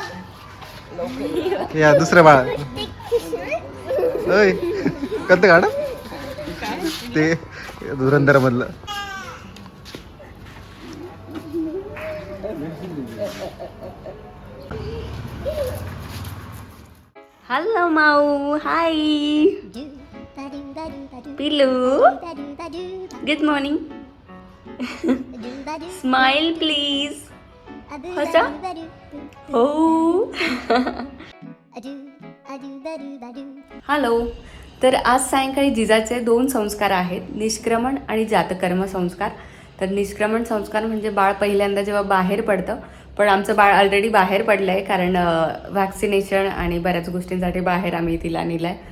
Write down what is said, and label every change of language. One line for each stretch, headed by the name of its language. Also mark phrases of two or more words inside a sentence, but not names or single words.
Marathi: या दुसरं बाळ होय कोणतं गाणं ते धुरंधर मधलं. हॅलो माऊ, हाय Do da do da do da do पिलू, da do da do da
English: good morning. do da do smile please. a do
Marathi: हसा. da do हो. a do da do. हॅलो. तर आज सायंकाळी जिजाचे 2 संस्कार आहेत, निष्क्रमण आणि जातकर्म संस्कार. तर निष्क्रमण संस्कार म्हणजे बाळ पहिल्यांदा जेव्हा बाहेर पडतं, पण आमचं बाळ ऑलरेडी बाहेर पडलं आहे, कारण वॅक्सिनेशन आणि बऱ्याच गोष्टींसाठी बाहेर आम्ही तिला नेलं आहे.